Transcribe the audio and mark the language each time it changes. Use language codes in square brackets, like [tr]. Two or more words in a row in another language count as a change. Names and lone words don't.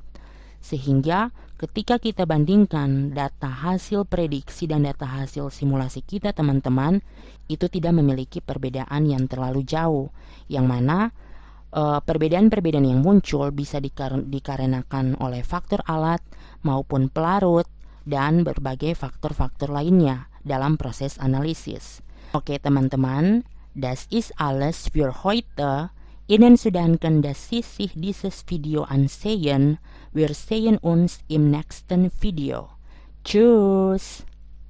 [id] sehingga ketika kita bandingkan data hasil prediksi dan data hasil simulasi kita teman-teman, itu tidak memiliki perbedaan yang terlalu jauh, yang mana perbedaan-perbedaan yang muncul bisa dikarenakan oleh faktor alat maupun pelarut dan berbagai faktor-faktor lainnya dalam proses analisis. Oke teman-teman, [de] das ist alles für heute. Ihnen sudahan dass Sie sich dieses Video ansehen. Wir sehen uns im nächsten Video. Tschüss!